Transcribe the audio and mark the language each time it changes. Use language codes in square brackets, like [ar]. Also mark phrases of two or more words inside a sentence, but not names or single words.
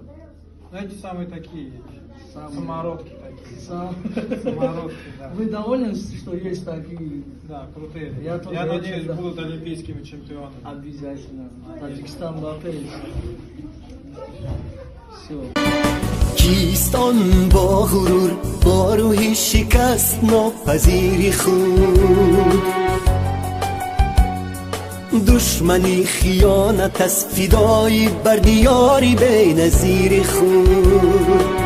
[ru] Но эти самые такие, самородки такие. Самородки, да. Вы довольны, что есть такие? Да, крутые. Я тоже надеюсь, очень, да. будут олимпийскими чемпионами. Обязательно. Таджикистан готовится. Все. [tg] کیستان با غرور با روحی شکست ناپذیری خود دشمنی خیانت از فدایی بر دیاری بی نظیر خود